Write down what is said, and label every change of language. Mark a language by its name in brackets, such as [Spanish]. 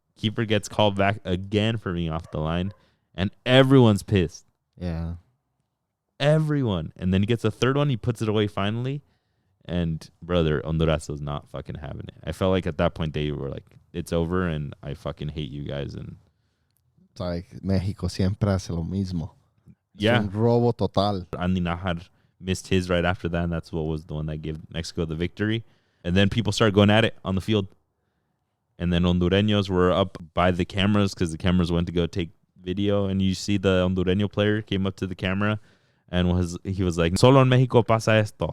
[English] Keeper gets called back again for being off the line. And everyone's pissed. Yeah. Everyone. And then he gets a third one. He puts it away finally. And, brother, Honduras was not fucking having it. I felt like at that point they were like, it's over and I fucking hate you guys. And it's like [Spanish] Mexico siempre hace lo mismo. [English] Yeah. [Spanish] Es un robo total. [English] Andy Najar missed his right after that, and that's what was the one that gave Mexico the victory. And then people started going at it on the field. And then Hondureños were up by the cameras because the cameras went to go take video. And you see the Hondureño player came up to the camera and he was like, [Spanish] solo en Mexico pasa esto.